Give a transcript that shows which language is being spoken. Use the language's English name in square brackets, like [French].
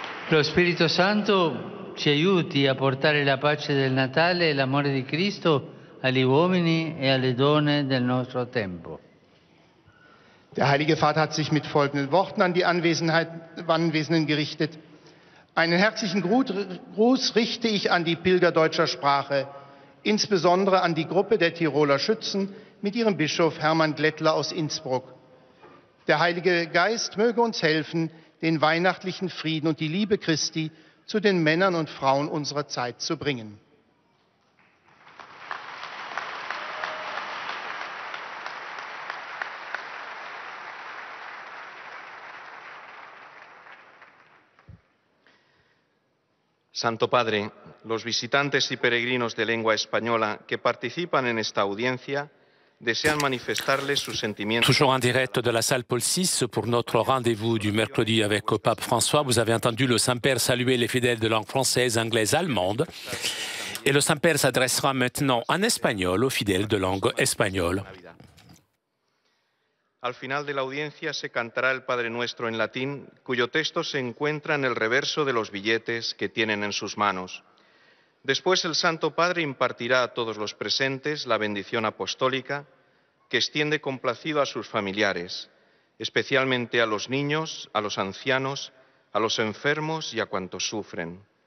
[Italian] Lo Spirito Santo ci aiuti a portare la pace del Natale e l'amore di Cristo agli uomini e alle donne del nostro tempo. [German] Der Heilige Vater hat sich mit folgenden Worten an die Anwesenden gerichtet. Einen herzlichen Gruß richte ich an die Pilger deutscher Sprache, insbesondere an die Gruppe der Tiroler Schützen mit ihrem Bischof Hermann Glättler aus Innsbruck. Der Heilige Geist möge uns helfen, den weihnachtlichen Frieden und die Liebe Christi zu den Männern und Frauen unserer Zeit zu bringen. [Spanish] Santo Padre, los visitantes y peregrinos de lengua española que participan en esta audiencia desean manifestarles sus sentimientos. [French] Toujours en direct de la salle Paul VI pour notre rendez-vous du mercredi avec Pape François. Vous avez entendu le Saint-Père saluer les fidèles de langue française, anglaise, allemande. Et le Saint-Père s'adressera maintenant en espagnol aux fidèles de langue espagnole. [Spanish] Al final de la audiencia se cantará el Padre Nuestro en latín, cuyo texto se encuentra en el reverso de los billetes que tienen en sus manos. Después el Santo Padre impartirá a todos los presentes la bendición apostólica que extiende complacido a sus familiares, especialmente a los niños, a los ancianos, a los enfermos y a cuantos sufren.